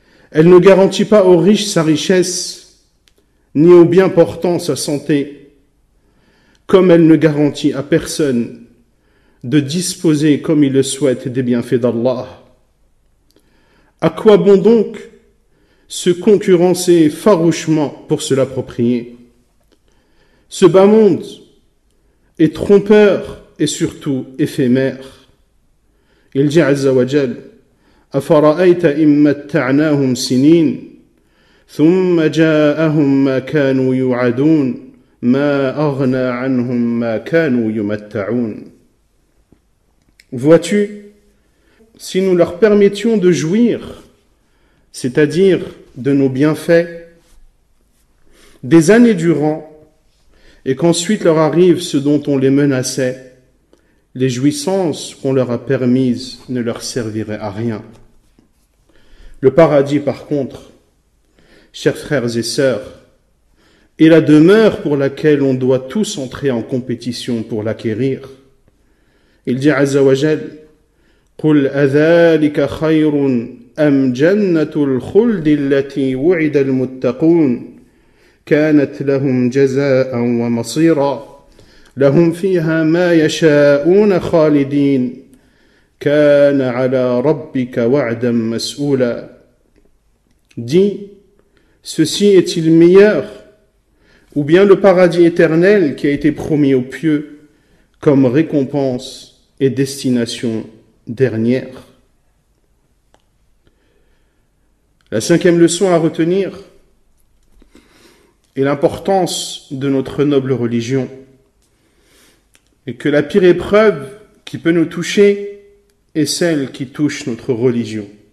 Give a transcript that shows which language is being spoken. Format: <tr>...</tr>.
<fr>Elle ne garantit pas aux riches sa richesse, ni aux bien portants sa santé, comme elle ne garantit à personne de disposer comme il le souhaite des bienfaits d'Allah. À quoi bon donc se concurrencer farouchement pour se l'approprier? Ce bas monde est trompeur et surtout éphémère. Il dit</fr> <ar>Azza wa Jal: أَفَرَأَيْتَ إِن مَّتَّعْنَاهُمْ سِنِينَ ثُمَّ جَاءَهُم مَّا كَانُوا يُوعَدُونَ مَا أَغْنَى عَنْهُم مَّا كَانُوا يُمَتَّعُونَ.</ar> <fr>Vois-tu, si nous leur permettions de jouir, c'est-à-dire de nos bienfaits, des années durant, et qu'ensuite leur arrive ce dont on les menaçait, les jouissances qu'on leur a permises ne leur serviraient à rien. Le paradis, par contre, chers frères et sœurs, est la demeure pour laquelle on doit tous entrer en compétition pour l'acquérir. Il dit</fr> <ar>Azza wa Jal: قُلْ أَذَلِكَ خَيْرٌ أَمْ جَنَّةُ الْخُلْدِ الَّتِي وُعِدَ الْمُتَّقُونَ كانت لهم جزاء ومصيرا لهم فيها ما يشاءون خالدين كان على ربك وعدا مسؤولا.</ar> <fr>Dis, ceci est-il meilleur, ou bien le paradis éternel qui a été promis aux pieux comme récompense et destination dernière? La cinquième leçon à retenir et l'importance de notre noble religion, et que la pire épreuve qui peut nous toucher est celle qui touche notre religion.</fr>